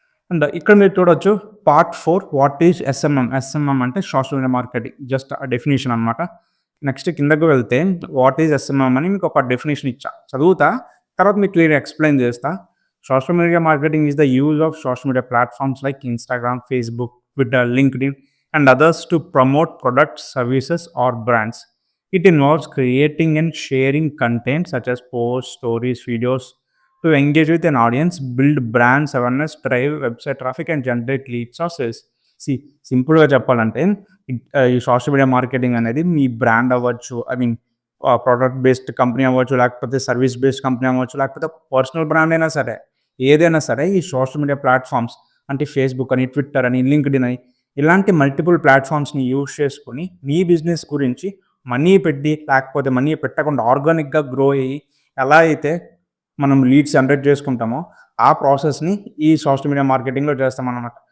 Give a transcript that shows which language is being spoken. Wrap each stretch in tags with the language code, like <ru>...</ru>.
<te>And ఇక్కడ మీరు చూడొచ్చు part 4</te> <en>What is SMM.</en> <te>SMM అంటే సోషల్ మీడియా మార్కెటింగ్. జస్ట్ ఆ డెఫినిషన్ అనమాట. నెక్స్ట్ కిందకి వెళ్తే</te> <en>what is SMM</en> <te>అని మీకు ఒక డెఫినిషన్ ఇచ్చా. చదువుతా. తర్వాత మీకు క్లియర్‌గా ఎక్స్‌ప్లెయిన్ చేస్తా.</te> <en>Social media marketing is the use of social media platforms like Instagram, Facebook, Twitter, LinkedIn, and others to promote products, services, or brands. It involves creating and sharing content such as posts, stories, videos to engage with an audience, build brands awareness, drive website traffic, and generate leads or sales.</en> <te>See, సింపుల్‌గా చెప్పాలంటే ఈ social media marketing అనేది మీ brand అవ్వచ్చు. Product based company అవ్వచ్చు, లేకపోతే service based company అవ్వచ్చు, లేకపోతే personal brand అయినా సరే. ఏదైనా సరే ఈ సోషల్ మీడియా ప్లాట్‌ఫామ్స్ అంటే ఫేస్‌బుక్ అని, ట్విట్టర్ అని, లింక్డ్ఇన్ అని ఇలాంటి మల్టిపుల్ ప్లాట్‌ఫామ్స్‌ని యూజ్ చేసుకొని మీ బిజినెస్ గురించి మనీ పెట్టి లేకపోతే మనీ పెట్టకుండా ఆర్గానిక్‌గా గ్రో అయ్యి ఎలా అయితే మనం లీడ్స్ జనరేట్ చేసుకుంటామో ఆ ప్రాసెస్‌ని ఈ సోషల్ మీడియా మార్కెటింగ్‌లో చేస్తామనమాట.</te>